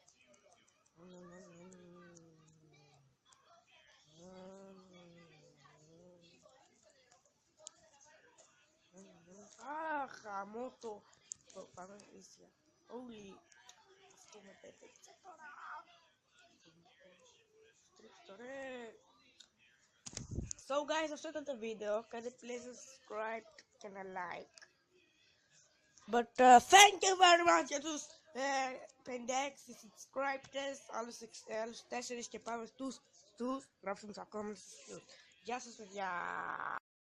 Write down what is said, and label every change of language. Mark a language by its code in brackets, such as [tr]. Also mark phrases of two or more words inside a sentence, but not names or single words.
[el] Χαμό το. Πάμε ίσια. Όλοι. Αυτό με πέταξε τώρα. Στρίψτε ρε. [en] So guys, [el] αυτό ήταν το βίντεο. Κάντε [en] please subscribe [el] και ένα like. [en] But thank you very much [el] για τους 56 subscribers. Άλλους 4 και πάμε στους. Γράψτε μου στα comments. Γεια σας παιδιά.